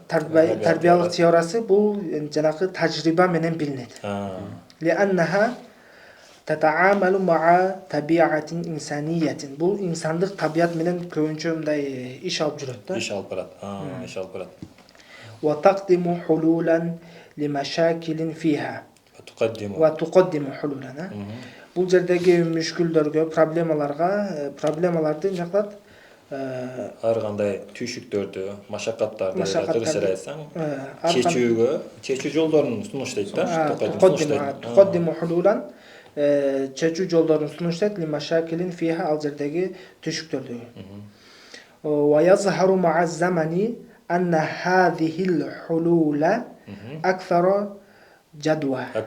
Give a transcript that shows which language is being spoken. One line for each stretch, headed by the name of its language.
Kyrgyz: тарбиялык теориясы бул жанакы тажрыйба менен билинет.
Arabic: لأنها تتعامل مع طبيعة إنسانية.
Kyrgyz: Бул инсандык табият менен көбүнчө мындай иш алып жүрөт да. Иш алып барат. Иш алып барат.
Arabic: وتقدم حلولا لمشاكل فيها. وتقدم حلولا.
Kyrgyz: Бул жердеги мүшкүлдөргө, проблемаларды жактат. Ар кандай түйшүктөрдү, машакаттарды кыргызча айтсаң, чечүү жолдорун сунуштайт да.
Arabic: تقدم حلولا
Kyrgyz: чечүү жолдорун сунуштайт
Arabic: لمشاكل فيها,
Kyrgyz: ал жердеги түйшүктөрдү.
Arabic: ويظهر مع الزمن أن هذه الحلول أكثر جدوى.